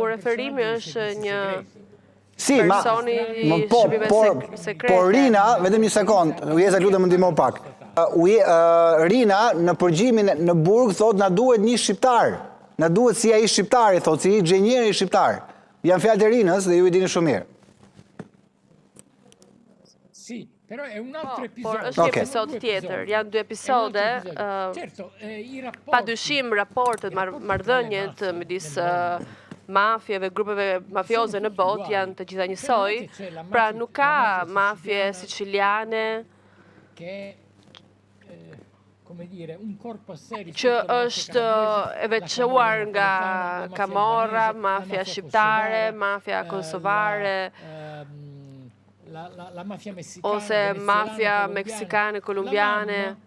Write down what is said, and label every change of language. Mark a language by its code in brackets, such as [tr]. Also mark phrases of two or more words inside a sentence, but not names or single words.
[sq] Referimi është një personi i shërbimeve sekrete. Por Rina, vetëm një sekond, Ujeza lutem më ndihmo pak. Rina në përgjimin në burg thot na duhet një shqiptar. Na duhet si ai shqiptari, thot si inxhinieri shqiptar. Janë fjalët e Rinës dhe ju i dini shumë mirë. [it] Sì, però è un altro episodio. [sq] Por është një episod tjetër, janë dy episode. Padyshim raportet, marrëdhëniet midis mafjeve, grupeve mafioze në botë janë të gjitha njësoj. Pra nuk ka mafje siciliane që është e veçuar nga Camorra, mafja shqiptare, mafja kosovare, ose mafja meksikane, kolumbiane.